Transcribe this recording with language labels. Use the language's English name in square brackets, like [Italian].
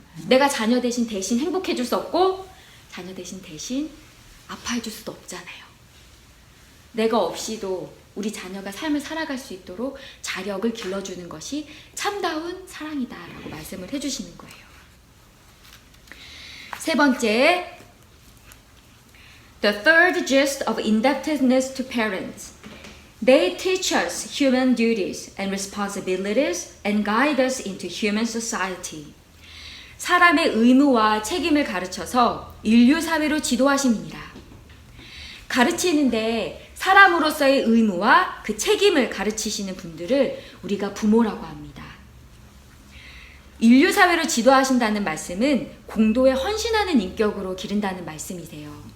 [Korean] 내가 자녀 대신 행복해 줄 수 없고 자녀 대신 아파해 줄 수도 없잖아요. 내가 없이도 우리 자녀가 삶을 살아갈 수 있도록 자력을 길러주는 것이 참다운 사랑이다라고 말씀을 해주시는 거예요. 세 번째, [English] the third gist of indebtedness to parents. They teach us human duties and responsibilities and guide us into human society. [Korean] 사람의 의무와 책임을 가르쳐서 인류 사회로 지도하심이니라. 가르치는데 사람으로서의 의무와 그 책임을 가르치시는 분들을 우리가 부모라고 합니다. 인류 사회로 지도하신다는 말씀은 공도에 헌신하는 인격으로 기른다는 말씀이세요.